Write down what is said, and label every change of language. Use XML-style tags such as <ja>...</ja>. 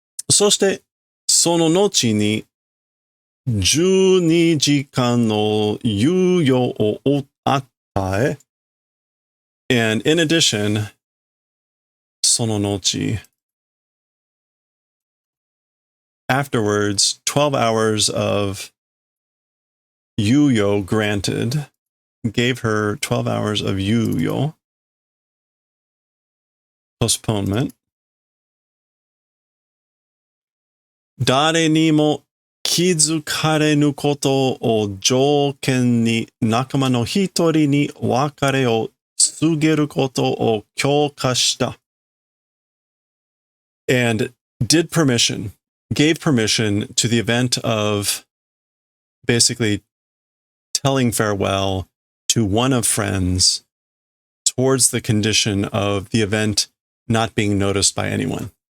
<ja>そして、その後に、12時間の猶予を与え、</ja> <en>and in addition,</en> <ja>その後,</ja> <en>afterwards, 12 hours of yuyo granted, gave her 12 hours of yuyo, postponement.</en> <ja>誰にも気づかれぬことを条件に仲間の一人に別れを告げることを許可した。</ja> <en>And gave permission to the event of basically telling farewell to one of friends towards the condition of the event not being noticed by anyone.</en>